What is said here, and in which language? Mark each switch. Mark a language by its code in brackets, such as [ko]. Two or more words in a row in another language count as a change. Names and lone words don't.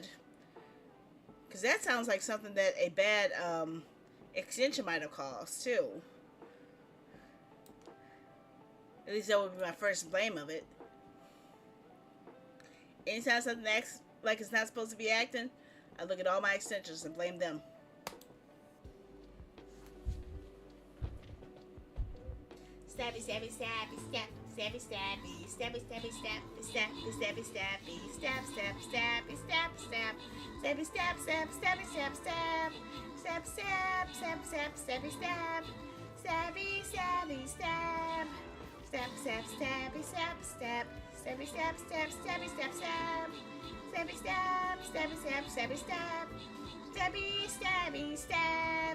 [en] Because that sounds like something that a bad extension might have caused too. At least that would be my first blame of it. Anytime something acts like it's not supposed to be acting, I look at all my extensions and blame them. Stabby, stabby, stabby, stab, stabby, stabby, stabby, stabby, stab, stabby, stabby, stabby, stab, stab, stabby, stab, stab, stabby, stab, stab, stabby, stab, stab, stab, stab, stab, stab, stabby, stab, stabby, stabby, stab, stab, stab, stabby, stab, stab, stabby, stab, stab, stabby, stab, stab, stabby, stab, stabby, stab, stabby, stab, stabby, stabby, stab.